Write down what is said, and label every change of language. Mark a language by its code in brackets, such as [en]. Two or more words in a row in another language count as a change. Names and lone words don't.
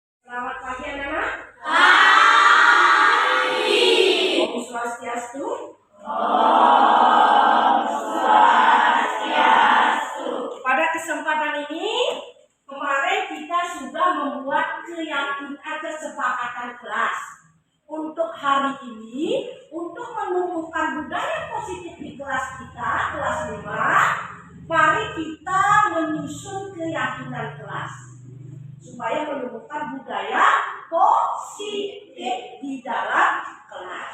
[id] Selamat pagi anak-anak. Pagi. [ban] Om Swastiastu. Om Swastiastu. [id] Pada kesempatan ini, kemarin kita sudah membuat kesepakatan kelas. Untuk hari ini, untuk menumbuhkan budaya positif di kelas kita, kelas 5, mari kita menyusun keyakinan kelas supaya menumbuhkan budaya positif di dalam kelas.